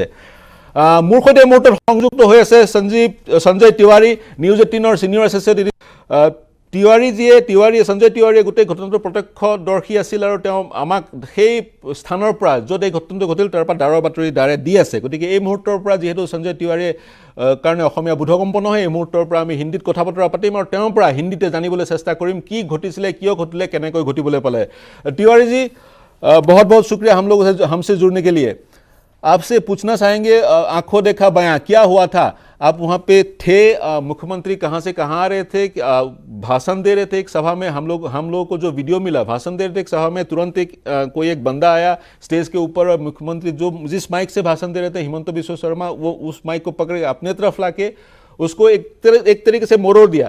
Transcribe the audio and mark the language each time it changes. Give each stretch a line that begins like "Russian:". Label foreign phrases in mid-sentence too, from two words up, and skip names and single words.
Assamese: মোৰ সৈতে মুহূৰ্তত সংযুক্ত হৈ আছে সঞ্জয় তিৱাৰী, নিউজ 18ৰ
English: senior associate
Assamese: সঞ্জয় তিৱাৰীয়ে গোটেই ঘটনাটোৰ প্ৰত্যক্ষদৰ্শী আছিল আৰু তেওঁ আমাক সেই স্থানৰ পৰা য'ত এই ঘটনাটো ঘটিল তাৰ পৰা ডাঁৰৰ বাতৰি দ্বাৰে দি আছে। গতিকে এই মুহূৰ্তৰ পৰা যিহেতু সঞ্জয় তিৱাৰীয়ে কাৰণে অসমীয়া বোধগম্প নহয়, এই মুহূৰ্তৰ পৰা আমি হিন্দীত কথা বতৰা পাতিম আৰু তেওঁৰ পৰা হিন্দীতে জানিবলৈ চেষ্টা কৰিম কি ঘটিছিলে, কিয় ঘটিলে, কেনেকৈ ঘটিবলৈ পালে।
Hindi: तिवारी जी बहुत बहुत शुक्रिया हमसे जुड़ने के लिए। आपसे पूछना चाहेंगे, आंखों देखा बयां क्या हुआ था? आप वहाँ पे थे, मुख्यमंत्री कहाँ से कहाँ आ रहे थे, भाषण दे रहे थे एक सभा में। हम लोगों को जो वीडियो मिला, भाषण दे रहे थे एक सभा में, तुरंत कोई एक बंदा आया स्टेज के ऊपर और मुख्यमंत्री जिस माइक से भाषण दे रहे थे हिमंत बिस्व शर्मा, वो उस माइक को पकड़ के अपने तरफ लाके उसको एक तरीके से मोड़ दिया।